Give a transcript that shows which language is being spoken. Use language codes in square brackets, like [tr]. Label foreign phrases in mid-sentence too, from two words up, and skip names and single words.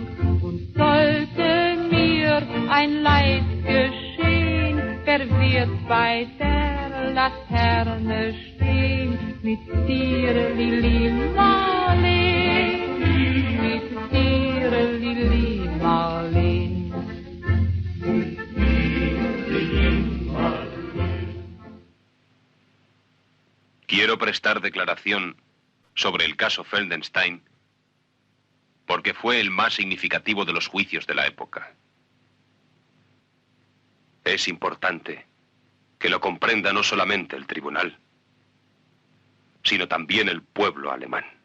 [de] Und sollte mir ein Leid geschehen, wer wird bei der Laterne stehen? Mit dir, Lili Marleen, mit dir, Lili Marleen. [es] Quiero prestar declaración sobre el caso Feldenstein porque fue el más significativo de los juicios de la época. Es importante que lo comprenda no solamente el tribunal, sino también el pueblo alemán.